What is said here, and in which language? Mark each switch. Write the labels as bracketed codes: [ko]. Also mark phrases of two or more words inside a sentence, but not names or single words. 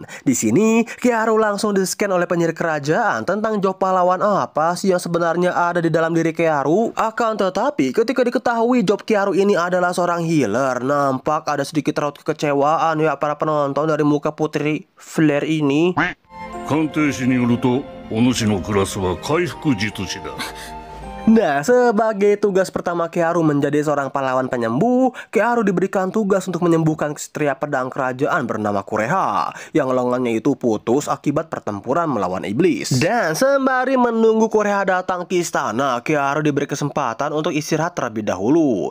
[id] Di sini Keharu langsung di-scan oleh penyihir kerajaan tentang job pahlawan apa sih yang sebenarnya ada di dalam diri Keharu. Akan tetapi ketika diketahui job Keharu ini adalah seorang healer, nampak ada sedikit raut kekecewaan ya para penonton dari muka Putri Flare ini. [ja] 鑑定士によるとお主のクラスは回復術師だ。 [id] Nah, sebagai tugas pertama Keharu menjadi seorang pahlawan penyembuh, Keharu diberikan tugas untuk menyembuhkan ksatria pedang kerajaan bernama Kureha yang lengannya itu putus akibat pertempuran melawan iblis. Dan sembari menunggu Kureha datang ke istana, Keharu diberi kesempatan untuk istirahat terlebih dahulu.